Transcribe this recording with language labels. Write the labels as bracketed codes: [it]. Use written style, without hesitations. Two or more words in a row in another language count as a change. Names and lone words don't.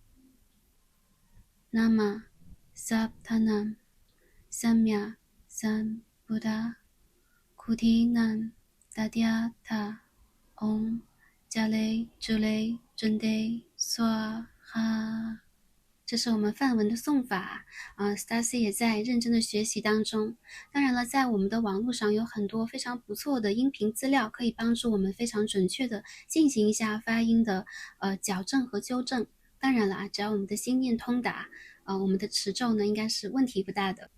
[sa] Nama Saptanam Samyak Sambuddha Kutinam Tadyatha Om Jale Jule Junde Swaha。 [zh] 这是我们梵文的诵法，Stacy 也在认真的学习当中。当然了，在我们的网络上有很多非常不错的音频资料，可以帮助我们非常准确的进行一下发音的矫正和纠正。当然了只要我们的心念通达，我们的持咒呢应该是问题不大的。